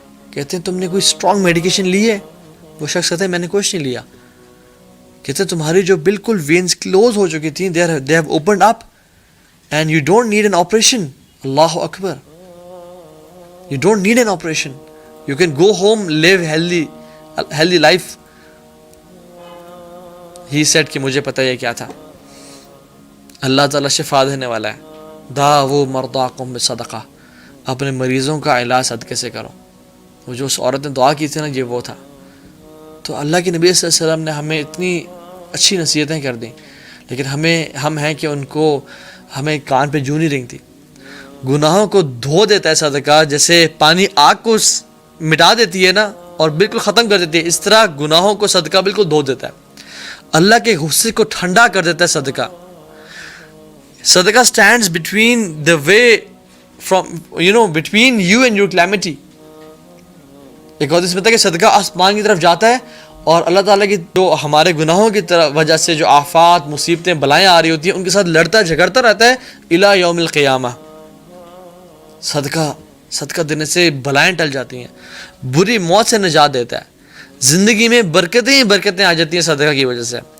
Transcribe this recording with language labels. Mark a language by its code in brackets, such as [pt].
[ur] کہتے ہیں تم نے کوئی اسٹرانگ میڈیکیشن لی ہے؟ وہ شخص کہتے ہیں میں نے کچھ نہیں لیا. [en] کہتے ہیں تمہاری جو بالکل وینز کلوز ہو چکی تھیں they have opened up and you don't need an operation. Allah اکبر. You don't need an operation, You can go home, live healthy life. [ur] He said کہ مجھے پتہ یہ کیا تھا. اللہ تعالیٰ شفا دینے والا ہے. داؤ مرضاکم بصدقہ, اپنے مریضوں کا علاج صدقے سے کرو. وہ جو اس عورت نے دعا کی تھی نا, یہ وہ تھا. تو اللہ کے نبی صلی اللہ علیہ وسلم نے ہمیں اتنی اچھی نصیحتیں کر دیں, لیکن ہم ہیں کہ ان کو ہمیں کان پہ جوں نہیں رنگتی. گناہوں کو دھو دیتا ہے صدقہ, جیسے پانی آگ کو مٹا دیتی ہے نا اور بالکل ختم کر دیتی ہے, اس طرح گناہوں کو صدقہ بالکل دھو دیتا ہے. اللہ کے غصے کو ٹھنڈا کر دیتا ہے صدقہ. [en] صدقہ stands between the way from between you and your calamity. [ur] ایک اور اس میں تھا کہ صدقہ آسمان کی طرف جاتا ہے اور اللہ تعالیٰ کی جو ہمارے گناہوں کی وجہ سے جو آفات, مصیبتیں, بلائیں آ رہی ہوتی ہیں, ان کے ساتھ لڑتا جھگڑتا رہتا ہے الی یوم القیامہ. صدقہ دینے سے بلائیں ٹل جاتی ہیں, بری موت سے نجات دیتا ہے, زندگی میں برکتیں ہی برکتیں آ جاتی ہیں صدقہ کی وجہ سے.